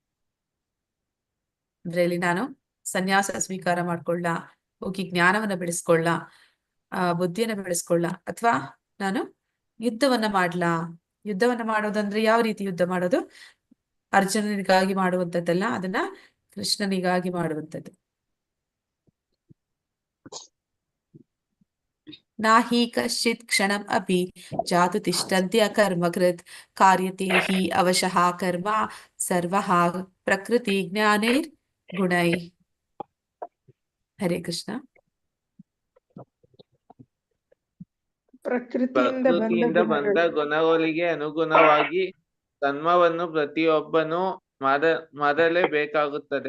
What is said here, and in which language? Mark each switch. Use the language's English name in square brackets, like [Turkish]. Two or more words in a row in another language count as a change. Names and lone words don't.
[Kannada] ಅಂದ್ರೆ ಇಲ್ಲಿ ನಾನು ಸನ್ಯಾಸ ಸ್ವೀಕಾರ ಮಾಡ್ಕೊಳ್ಳ, ಹೋಗಿ ಜ್ಞಾನವನ್ನ ಬೆಳೆಸ್ಕೊಳ್ಳ, ಬುದ್ಧಿಯನ್ನ ಬೆಳೆಸ್ಕೊಳ್ಳ, ಅಥವಾ ನಾನು ಯುದ್ಧವನ್ನ ಮಾಡೋದಂದ್ರೆ ಯಾವ ರೀತಿ ಯುದ್ಧ ಮಾಡೋದು? ಅರ್ಜುನನಿಗಾಗಿ ಮಾಡುವಂಥದ್ದಲ್ಲ, ಅದನ್ನ ಕೃಷ್ಣನಿಗಾಗಿ ಮಾಡುವಂಥದ್ದು. [Sanskrit] ನಾಹಿ ಕಶ್ಚಿತ್ ಕ್ಷಣಂ ಅಪಿ ಜಾತು ತಿಷ್ಠಂತ್ಯ ಕರ್ಮಕೃತ್ ಕಾರ್ಯತೆ ಹಿ ಅವಶಃ ಕರ್ಮ ಸರ್ವಃ ಪ್ರಕೃತಿ ಜ್ಞಾನೈರ್ ಗುಣೈ. ಹರೇ ಕೃಷ್ಣ. [Kannada] ಪ್ರಕೃತಿಯಿಂದ ಬಂದ ಗುಣಗಳಿಗೆ ಅನುಗುಣವಾಗಿ ಕರ್ಮವನ್ನು ಪ್ರತಿಯೊಬ್ಬನು ಮಾಡಲೇಬೇಕಾಗುತ್ತದೆ.